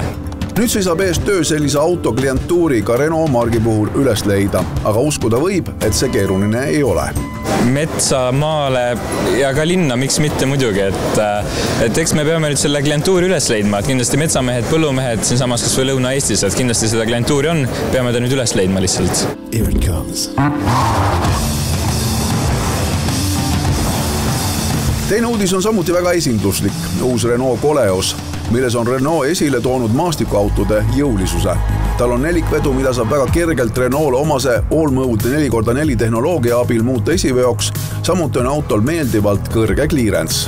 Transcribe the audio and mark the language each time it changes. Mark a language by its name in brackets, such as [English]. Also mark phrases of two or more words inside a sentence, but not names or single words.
[Estonian] Nüüd seisab ees töö sellise autoklientuuri ka Renault margi puhul üles leida, aga uskuda võib, et see keeruline ei ole. Metsa, maale ja ka linna, miks mitte muidugi, et eks me peame nüüd selle klientuuri üles leidma, et kindlasti metsamehed, põllumehed siin samas kas või Lõuna-Eestis, et kindlasti seda klientuuri on, peame ta nüüd üles leidma lihtsalt. [English] Here it comes. [Estonian] Teine uudis on samuti väga esinduslik, uus Renault Koleos, milles on Renault esile toonud maastikuautode jõulisuse. Tal on nelikvedu, mida saab väga kergelt Renault'le omase all-mode 4x4 tehnoloogia abil muuta esiveoks, samuti on autol meeldivalt kõrge clearance.